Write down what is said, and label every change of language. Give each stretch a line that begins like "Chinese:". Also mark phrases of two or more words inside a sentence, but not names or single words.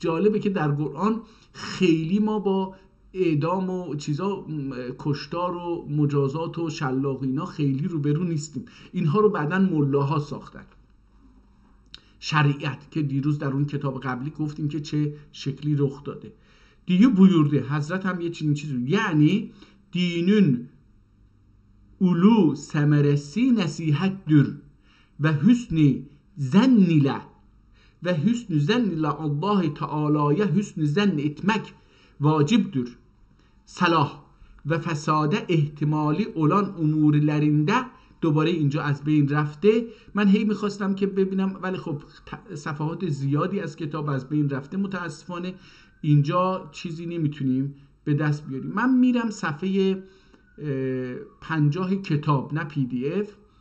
Persian: جالبه که در قرآن خیلی ما با اعدام و چیزا، کشتار و مجازات و شلاق اینا خیلی روبرو نیستیم. اینها رو بعداً ملاها ساختن. شریعت که دیروز در اون کتاب قبلی گفتیم که چه شکلی رخ داده.
Turkish: دیگه buyurdu
Persian: حضرت هم یه چیزی، یعنی
Turkish: dinin ulu semeresi nasihattir ve hüsnü zennile ve hüsnü zennile Allah Teala'ya hüsnü zenn etmek vacibdir. Salah ve fesade ihtimali olan umurlarında
Persian: دوباره اینجا از بین رفته. من هی میخواستم که ببینم ولی خب صفحات زیادی از کتاب از بین رفته متاسفانه، اینجا چیزی نمیتونیم به دست بیاریم. من میرم صفحه 50 کتاب، نه پی دی اف.